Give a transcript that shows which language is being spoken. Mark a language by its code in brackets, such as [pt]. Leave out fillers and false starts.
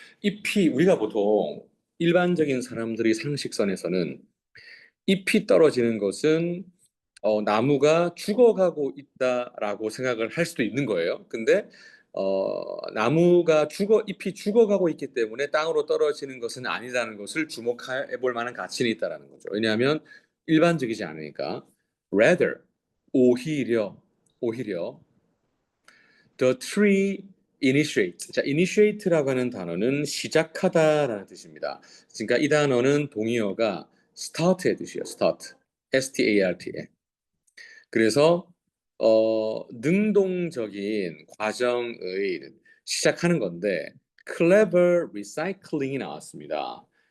[ko] 잎이 우리가 보통 일반적인 사람들이 상식선에서는 잎이 떨어지는 것은 나무가 죽어가고 있다라고 생각을 할 수도 있는 거예요. 근데 나무가 잎이 죽어가고 있기 때문에 땅으로 떨어지는 것은 아니라는 것을 주목해 볼 만한 가치는 있다라는 거죠. 왜냐하면 일반적이지 않으니까. [en] Rather, [ko] 오히려 [en] the tree initiates. [ko] 자, initiate라고 하는 단어는 시작하다라는 뜻입니다. 그러니까 이 단어는 동의어가 start의 뜻이에요. start. S-T-A-R-T. 그래서 능동적인 과정의 시작하는 건데 [en] clever recycling [ko] 이 나왔습니다.